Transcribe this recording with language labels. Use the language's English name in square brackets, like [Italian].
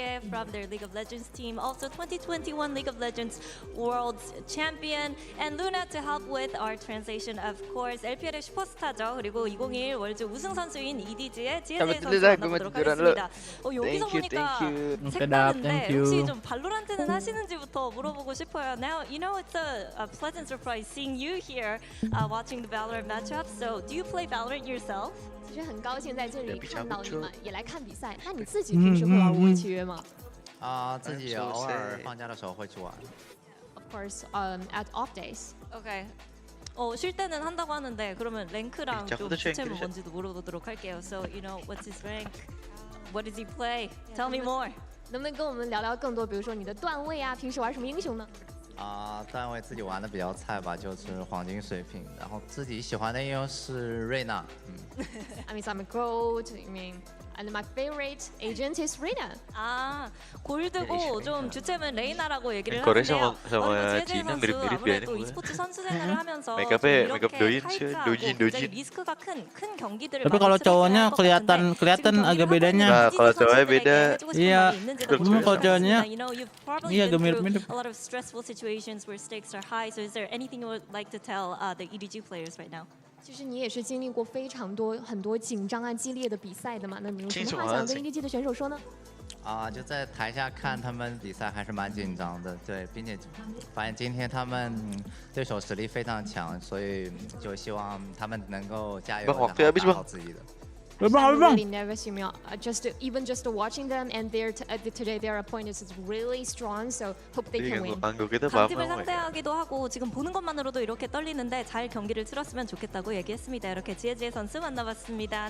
[English] From their League of Legends team, also 2021 League of Legends World Champion, and Luna to help with our translation, of course. [Korean] LPL의 슈퍼스타죠. 그리고 2021 월드 우승 선수인 EDG의 GSA 선수 만나보도록 하겠습니다. 여기서 보니까 색다른데 혹시 좀 발로란트는 하시는지부터 물어보고 싶어요. [English] Now, you know it's a pleasant surprise seeing you here watching the Valorant matchup. So, do you play Valorant yourself? [Chinese] 其实很高兴在这里看到你们，也来看比赛。那你自己平时会玩无期约吗？自己偶尔放假的时候会去玩。 [English] Of course, at off days. Okay. [Korean] 쉴 때는 한다고 하는데 그러면 랭크랑 좀 주체는 뭔지도 물어보도록 할게요. [English] So, you know, what's his rank? What does he play? Tell me more. [Chinese] 能不能跟我们聊聊更多？比如说你的段位啊，平时玩什么英雄呢？段位自己玩的比较菜吧，就是黄金水平。然后自己喜欢的英雄是瑞娜。 [English] I mean, I'm a gold. I mean, and my favorite agent is Reina. [Korean] 골드고 좀 주체는 레이나라고 얘기를 하는데요. GSA 선수 아무래도 e스포츠 선수 생활을 하면서 이렇게 타이트하고 굉장히 리스크가 큰 경기들을 [Indonesian] Tapi kalau cowoknya kelihatan agak bedanya. Nah, kalau cowoknya beda. Iya. Kalau cowoknya iya agak mirip-mirip. [English] A lot of stressful situations where stakes are high. So is there anything you would like to tell the EDG players right now? [Chinese] 其实你也是经历过非常多很多紧张啊、激烈的比赛的嘛，那你有什么话想跟 EDG 的选手说呢？就在台下看他们比赛还是蛮紧张的，对，并且发现今天他们对手实力非常强，所以就希望他们能够加油，然后打好自己的。 [English] I'm really nervous, you know. Even just watching them, and today their opponent is really strong, so hope they can win. [Korean] 강팀을 상대하기도 하고 지금 보는 것만으로도 이렇게 떨리는데 잘 경기를 치렀으면 좋겠다고 얘기했습니다. 이렇게 지혜지혜 선수 만나봤습니다.